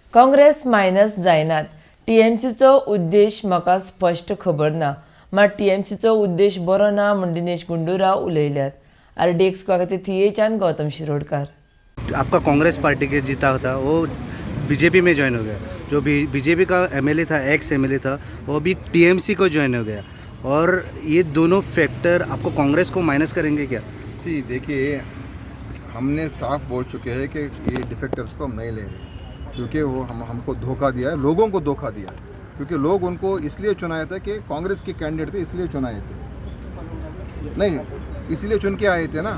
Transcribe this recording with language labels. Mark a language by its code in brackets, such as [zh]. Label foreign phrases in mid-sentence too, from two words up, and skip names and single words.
[kok] काँग्रेस मायनस जायनात. TMCचो उद्देश म्हाका स्पश्ट खबर ना, मात TMCचो उद्देश बरो ना म्हण दिनेश गुंडूराव उलयल्यात. RDXGOA खातीर थियेच्यान गौतम शिरोडकार. [hi] आपका कांग्रेस पार्टी के जीता था वो बीजेपी में ज्वाइन हो गया, जो बीजेपी का एमएलए था, [en] ex MLA [hi] था, वो भी टीएमसी को ज्वाइन हो गया, और ये दोनों फैक्टर आपको कांग्रेस को माइनस करेंगे क्या? जी देखिए, हमने साफ बोल चुके हैं कि ये डिफेक्टर्स को हम नहीं ले रहे, क्योंकि वो हमको धोखा दिया है, लोगों को धोखा दिया है, क्योंकि लोग उनको इसलिए चुनाए थे कि कांग्रेस के कैंडिडेट थे, इसलिए चुनाए थे, नहीं इसलिए चुन के आए थे ना।